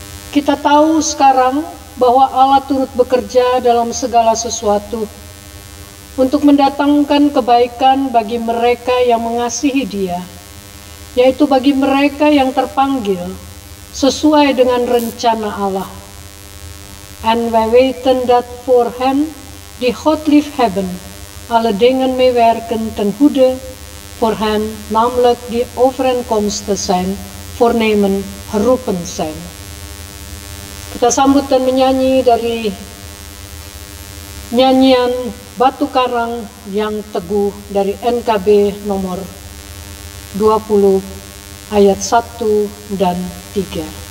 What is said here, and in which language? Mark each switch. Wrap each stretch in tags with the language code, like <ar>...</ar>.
<id>Kita tahu sekarang bahwa Allah turut bekerja dalam segala sesuatu untuk mendatangkan kebaikan bagi mereka yang mengasihi Dia, yaitu bagi mereka yang terpanggil sesuai dengan rencana Allah.</id> <nl>En wij weten dat voor hen die God lief hebben, alle dingen meewerken ten goede voor hen, namelijk die overeenkomstig zijn, voornemen, geroepen zijn.</nl> <id>Kita sambut dan menyanyi dari nyanyian Batu Karang yang Teguh dari NKB nomor 20 ayat 1 dan 3.</id>